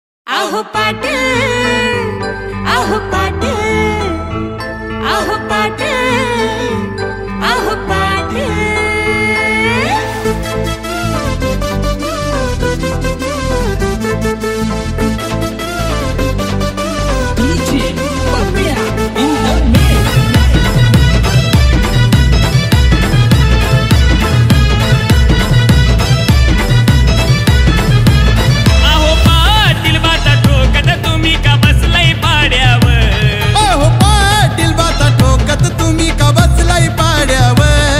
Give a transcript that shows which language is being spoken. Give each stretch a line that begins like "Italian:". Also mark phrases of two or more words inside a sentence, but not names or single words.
English: आहो पाट आहो पाट आहो पाट आहो पाट DJ Papaya in the mix.
Marathi: आहो पाटील बाता ठोकत तुम्ही का बसलाय पाड्यावर अहो पाटील बाता ठोकत तुम्ही का बसलाय पाड्यावर